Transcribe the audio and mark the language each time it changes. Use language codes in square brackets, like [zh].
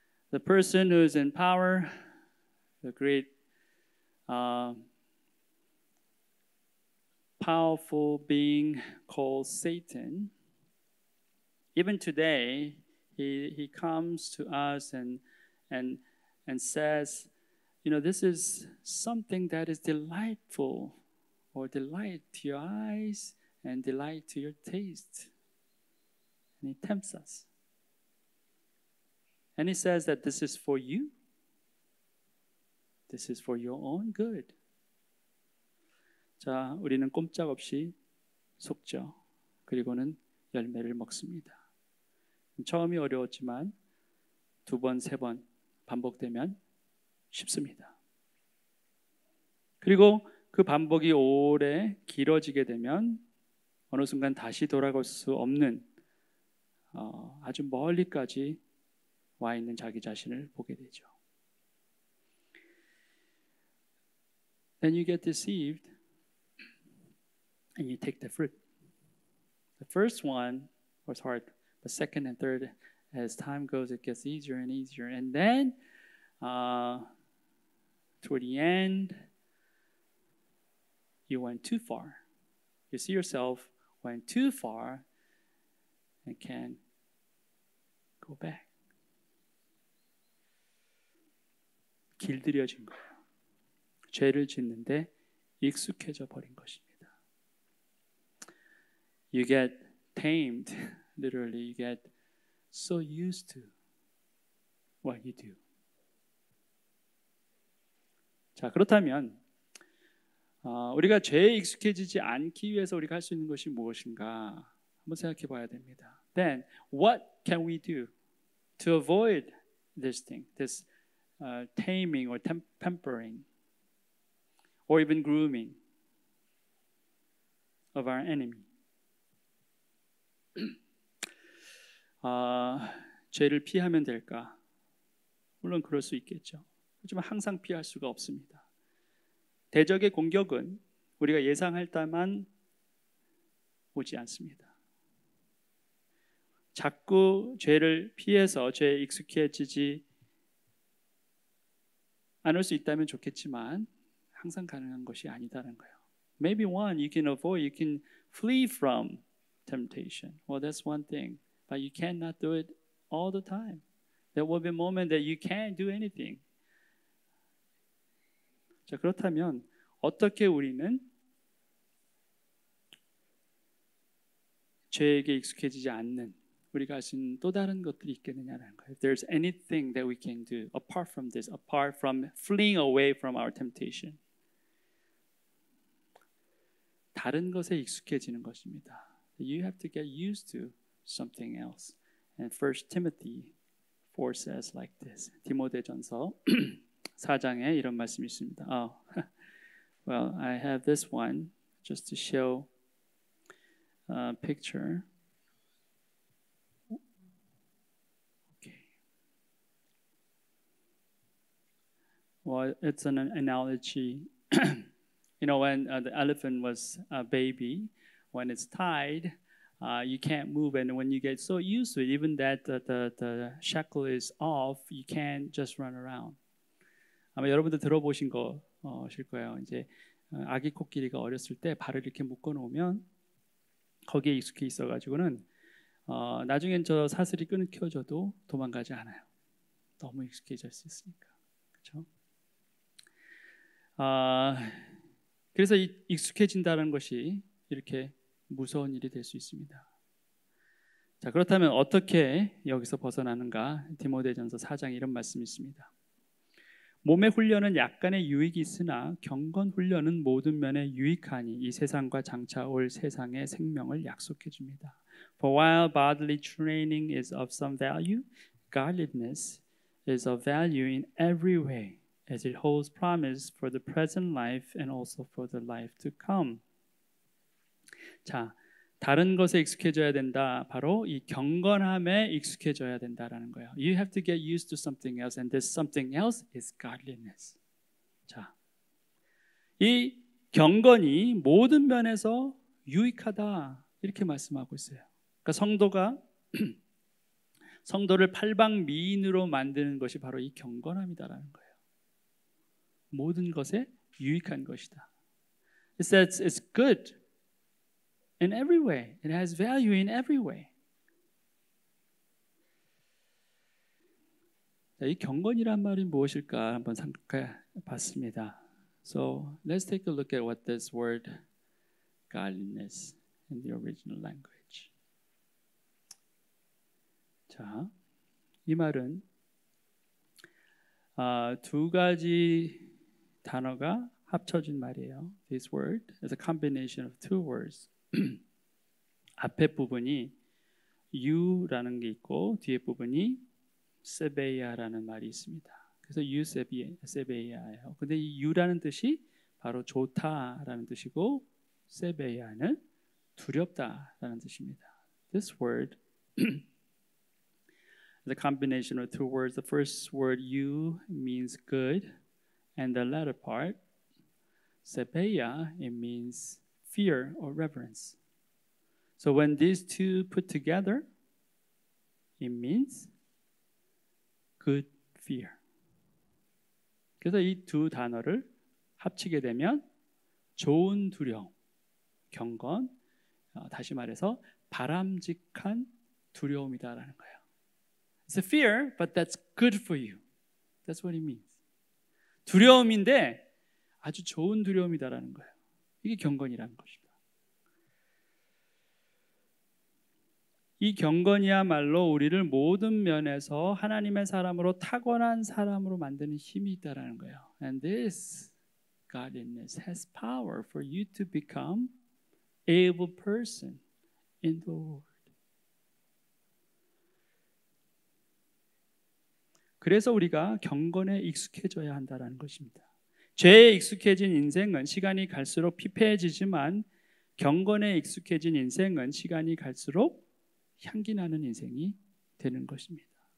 [en] The person who is in power, the great powerful being called Satan, even today, he comes to us and says, you know, this is something that is delightful or delight to your eyes and delight to your taste. And he tempts us. And he says that this is for you. This is for your own good. [ko] 자, 우리는 꼼짝없이 속죠. 그리고는 열매를 먹습니다. 처음이 어려웠지만 두 번, 세 번 반복되면 쉽습니다. 그리고 그 반복이 오래 길어지게 되면 어느 순간 다시 돌아갈 수 없는 아주 멀리까지 와 있는 자기 자신을 보게 되죠. [en] Then you get deceived and you take the fruit. The first one was hard, but second and third, as time goes, it gets easier and easier. And then toward the end, you went too far. You see yourself went too far and can go back. [ko] 길들여진 거예요. 죄를 짓는데 익숙해져 버린 것입니다. [en] You get tamed, literally. You get so used to what you do. [ko] 자, 그렇다면 우리가 죄에 익숙해지지 않기 위해서 우리가 할 수 있는 것이 무엇인가 한번 생각해 봐야 됩니다. [en] Then, what can we do to avoid this thing, this taming or pampering, or even grooming of our enemy? [ko] 죄를 피하면 될까? 물론 그럴 수 있겠죠. 하지만 항상 피할 수가 없습니다. 대적의 공격은 우리가 예상할 때만 오지 않습니다. 자꾸 죄를 피해서 죄에 익숙해지지 않을 수 있다면 좋겠지만 항상 가능한 것이 아니다는 거예요. [en] Maybe one you can avoid, you can flee from temptation. Well, that's one thing, but you cannot do it all the time. There will be a moment that you can't do anything. [ko] 자, 그렇다면 어떻게 우리는 죄에게 익숙해지지 않는 우리가 할 수 있는 또 다른 것들이 있겠느냐는 거예요. [en] If there's anything that we can do apart from this, apart from fleeing away from our temptation. [ko] 다른 것에 익숙해지는 것입니다. [en] You have to get used to something else. And 1 Timothy 4 says like this. [ko] 디모데전서 4장에 이런 말씀이 있습니다. [en] Well, I have this one just to show a picture. Okay. Well, it's an analogy. You know, when the elephant was a baby, when it's tied, you can't move, and when you get so used to it, even that the shackle is off, you can't just run around. [ko] 아마 여러분들 들어보신 거실 거예요. 이제 아기 코끼리가 어렸을 때 발을 이렇게 묶어 놓으면 거기에 익숙해 있어가지고는 나중엔 저 사슬이 끊겨져도 도망가지 않아요. 너무 익숙해질 수 있으니까, 그렇죠? 그래서 익숙해진다는 것이 이렇게 무서운 일이 될 수 있습니다. 자, 그렇다면 어떻게 여기서 벗어나는가? 디모데전서 4장에 이런 말씀이 있습니다. 몸의 훈련은 약간의 유익이 있으나 경건 훈련은 모든 면에 유익하니 이 세상과 장차 올 세상의 생명을 약속해 줍니다. [en] For while bodily training is of some value, godliness is of value in every way, as it holds promise for the present life and also for the life to come. 자, [ko] 다른 것에 익숙해져야 된다. 바로 이 경건함에 익숙해져야 된다라는 거예요. [en] You have to get used to something else, and this something else is godliness. [ko] 자, 이 경건이 모든 면에서 유익하다 이렇게 말씀하고 있어요. 그러니까 성도가 성도를 팔방미인으로 만드는 것이 바로 이 경건함이다라는 거예요. 모든 것에 유익한 것이다. [en] It says it's good in every way. It has value in every way. [ko] 자, 이 경건이란 말이 무엇일까 한번 생각해 봤습니다. [en] So let's take a look at what this word godliness in the original language. [ko] 자, 이 말은 두 가지 단어가 합쳐진 말이에요. [en] This word is a combination of two words. [ko] 앞에 부분이 유라는 게 있고 뒤에 부분이 세베이아라는 말이 있습니다. 그래서 유세베이아예요. 근데 이 유라는 뜻이 바로 좋다라는 뜻이고 세베이아는 두렵다라는 뜻입니다. [en] This word is a combination of two words. The first word 유 means good, and the latter part sebeia it means fear or reverence. So when these two put together, it means good fear. [ko] 그래서 이 두 단어를 합치게 되면 좋은 두려움, 경건, 다시 말해서 바람직한 두려움이다라는 거예요. [en] It's a fear, but that's good for you. That's what it means. [ko] 두려움인데 아주 좋은 두려움이다라는 거예요. 이게 경건이라는 것입니다. 이 경건이야말로 우리를 모든 면에서 하나님의 사람으로 타고난 사람으로 만드는 힘이 있다라는 거예요. [en] And this godliness has power for you to become able person in the Lord. [ko] 그래서 우리가 경건에 익숙해져야 한다는 것입니다. 죄에 익숙해진 인생은 시간이 갈수록 피폐해지지만 경건에 익숙해진 인생은 시간이 갈수록 향기 나는 인생이 되는 것입니다.